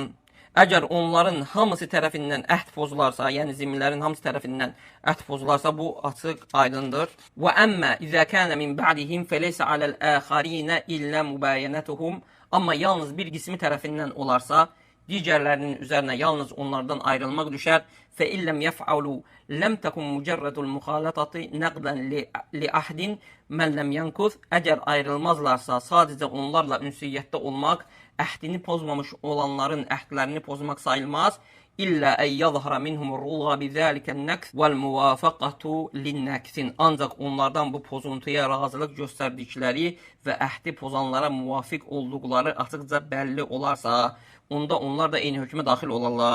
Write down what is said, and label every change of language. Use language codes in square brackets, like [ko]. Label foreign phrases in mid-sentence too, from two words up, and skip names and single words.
[az] Əgər onların hamısı tərəfindən əhd pozularsa, yəni zimmilərin hamısı tərəfindən əhd pozularsa, bu açıq aydındır. [ar] وأما إذا كان من بعدهم فليس على الآخرين إلا مباينتهم. [az] Amma yalnız bir qismi tərəfindən olarsa, digərlərinin üzərinə yalnız onlardan ayrılmaq düşər. [ar] فَإِلَّمْ يَفْعَلُوا لَمْ تَكُنْ مُجَرَّدُ الْمُخَالَطَةِ نَقْدًا لِأَحْدٍ مَنْ لَمْ يَنْكُثْ. [az] Əgər ayrılmazlarsa, sadəcə onlarla ünsiyyətdə olmaq, əhdini pozmamış olanların əhdlərini pozmaq sayılmaz. [ar] إلا أن يظهر منهم الرضا بذلك النكث والموافقة للناكثين. [az] Ancaq onlardan bu pozuntuya razılıq göstərdikləri və əhdi pozanlara müvafiq olduqları açıqca bəlli olarsa, onda onlar da eyni hökmə daxil olarlar.